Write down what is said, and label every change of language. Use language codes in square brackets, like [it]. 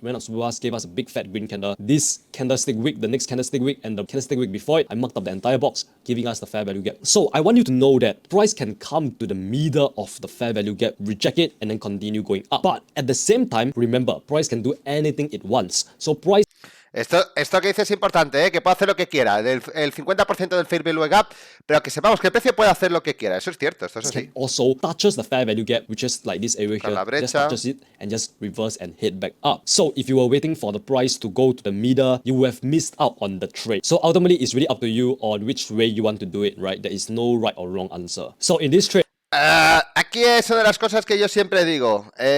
[en] Went up super fast, gave us a big fat green candle. This candlestick wick, the next candlestick wick, and the candlestick wick before it, I marked up the entire box, giving us the fair value gap. So I want you to know that price can come to the middle of the fair value gap, reject it, and then continue going up. But at the same time, remember, price can do anything it wants. So price... [es] Esto que dices es importante, ¿eh? Que puede hacer lo que quiera, el 50% del fair value gap, pero que sepamos que el precio puede hacer lo que quiera. Eso es cierto, esto es así. [en] Also touches the fair value gap, which is like this area [es] La [en] here, just [es] brecha. [en] touches it and just reverse and head back up. So if you were waiting for the price to go to the middle, you would have missed out on the trade. So ultimately, it's really up to you on which way you want to do it, right? There is no right or wrong answer. So in this trade, [es] Aquí es una de las cosas que yo siempre digo.